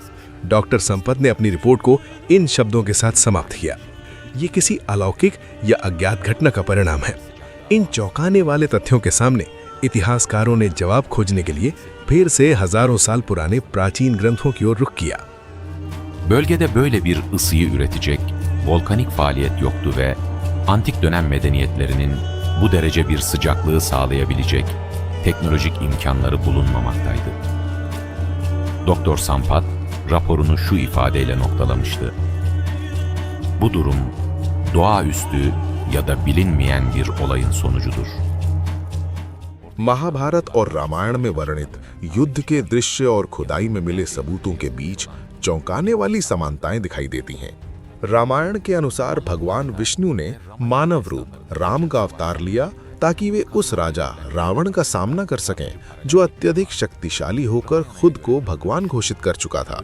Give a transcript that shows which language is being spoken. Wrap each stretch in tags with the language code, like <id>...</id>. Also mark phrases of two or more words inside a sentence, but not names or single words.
<hi>डॉक्टर संपत ने अपनी रिपोर्ट को इन शब्दों के साथ समाप्त किया, ये किसी अलौकिक या अज्ञात घटना का परिणाम है। इन चौंकाने वाले तथ्यों के सामने इतिहासकारों ने जवाब खोजने के लिए फिर से हजारों साल पुराने प्राचीन ग्रंथों की ओर रुख किया।</hi> <tr>Bölgede böyle bir ısıyı üretecek volkanik faaliyet yoktu ve antik dönem medeniyetlerinin bu derece bir sıcaklığı sağlayabilecek teknolojik imkanları bulunmamaktaydı. Doktor Sampat raporunu şu ifadeyle noktalamıştı. Bu durum doğaüstü ya da bilinmeyen bir olayın sonucudur.</tr> <hi>महाभारत और रामायण में वर्णित युद्ध के दृश्य और खुदाई में मिले सबूतों के बीच चौंकाने वाली समानताएं दिखाई देती हैं। रामायण के अनुसार भगवान विष्णु ने मानव रूप राम का अवतार लिया ताकि वे उस राजा रावण का सामना कर सकें जो अत्यधिक शक्तिशाली होकर खुद को भगवान घोषित कर चुका था।</hi>